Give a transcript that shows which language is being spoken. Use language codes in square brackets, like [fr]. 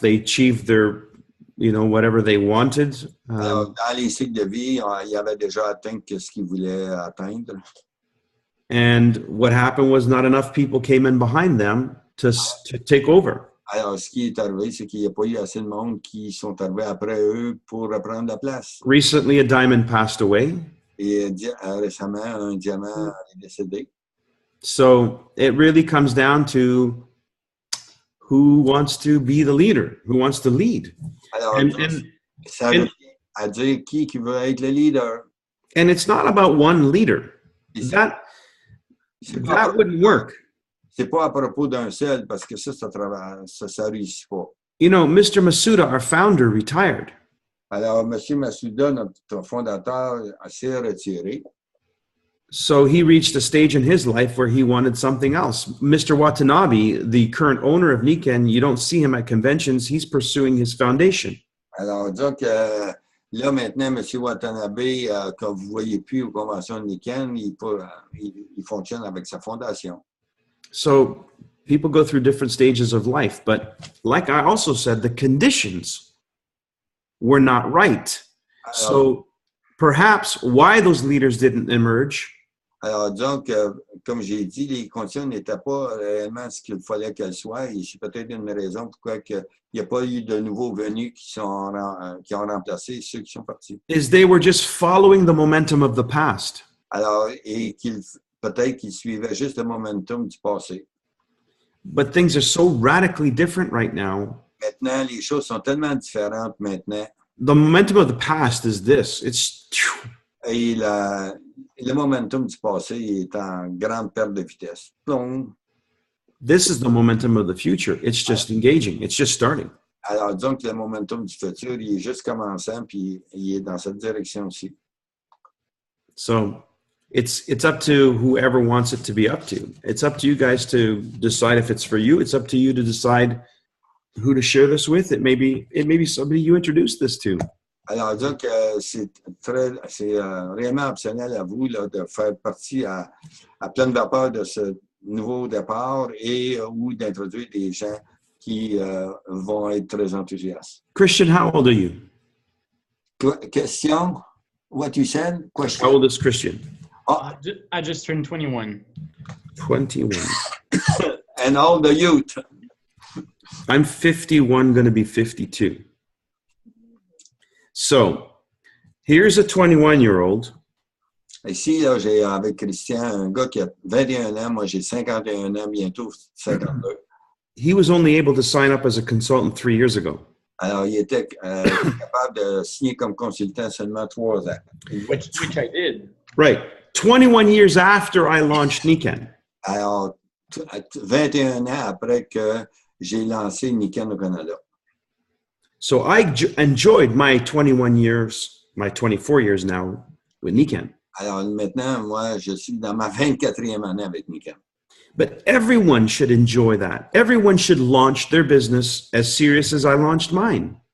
[en] They achieved their, whatever they wanted. [fr] Alors, dans les cycles de vie, il avait déjà atteint ce qu'il voulait atteindre. [en] And what happened was not enough people came in behind them to take over. [fr] Alors, ce qui est arrivé, c'est qu'il n'y a pas eu assez de monde qui sont arrivés après eux pour reprendre la place. [en] Recently, a diamond passed away. [fr] Et récemment, un diamant est décédé. [en] So it really comes down to who wants to be the leader, who wants to lead. [fr] Alors, ça revient à dire qui veut être le leader. [en] And it's not about one leader. That wouldn't work. [fr] C'est pas à propos d'un seul, parce que ça réussit pas. [en] Mr. Masuda, our founder, retired. [fr] Alors, M. Masuda, notre fondateur, s'est retiré. [en] So he reached a stage in his life where he wanted something else. Mr. Watanabe, the current owner of Nikken, you don't see him at conventions. He's pursuing his foundation. [fr] Alors, donc, là, maintenant, M. Watanabe, que vous ne voyez plus aux conventions de Nikken, il fonctionne avec sa fondation. [en] So people go through different stages of life. But like I also said, the conditions were not right. So perhaps why those leaders didn't emerge. [fr] Alors, donc, comme j'ai dit, les conditions n'étaient pas réellement ce qu'il fallait qu'elles soient. Et c'est peut-être une raison pourquoi il n'y a pas eu de nouveaux venus qui ont remplacé ceux qui sont partis. [en] Is they were just following the momentum of the past. [fr] Alors, et peut-être qu'ils suivaient juste le momentum du passé. [en] But things are so radically different right now. [fr] Maintenant, les choses sont tellement différentes maintenant. [en] The momentum of the past is this. [fr] Et le momentum du passé est en grande perte de vitesse. Donc, [en] this is the momentum of the future. It's just engaging. It's just starting. [fr] Alors, disons que le momentum du futur, il est juste commençant, puis il est dans cette direction aussi. [en] So, it's up to whoever wants it to be up to. It's up to you guys to decide if it's for you. It's up to you to decide who to share this with. It may be somebody you introduce this to. [fr] Alors, donc, c'est réellement optionnel à vous là, de faire partie à pleine vapeur de ce nouveau départ et ou d'introduire des gens qui vont être très enthousiastes. [en] Christian, how old are you? Question? What you said? Question? How old is Christian? I just turned 21. 21. And all the youth. I'm 51, going to be 52. So, here's a 21-year-old. [fr] Ici, là, j'ai avec Christian un gars qui a 21 ans. Moi, j'ai 51 ans, bientôt 52. [en] He was only able to sign up as a consultant 3 years ago. [fr] Alors, il était capable de signer comme consultant seulement 3 ans. [en] Which I did. Right. 21 years after I launched Nikan. [fr] Alors, 21 ans après que j'ai lancé Nikan au Canada. [en] So I enjoyed my 21 years, my 24 years now with Nikan. [fr] Alors maintenant, moi, je suis dans ma 24e année avec Nikan. [en] But everyone should enjoy that. Everyone should launch their business as serious as I launched mine.